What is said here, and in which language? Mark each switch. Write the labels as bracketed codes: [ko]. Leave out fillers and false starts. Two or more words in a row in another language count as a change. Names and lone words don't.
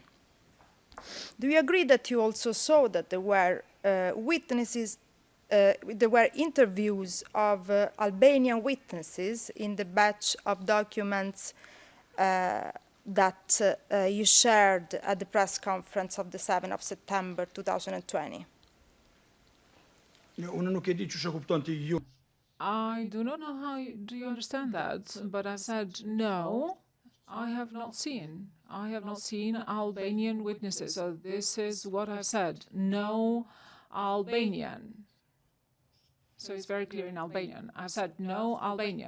[en] Do you agree that you also saw that there were witnesses, there were interviews of Albanian witnesses in the batch of documents that you shared at the press conference of the 7th of September 2020? [sq] Unë nuk e di që kupton ti ju. [en] I do not know how do you understand that, but I said no. I have not seen. I have not seen Albanian witnesses. So this is what I've said. No Albanian. So it's very clear in Albanian. I've said no Albanian.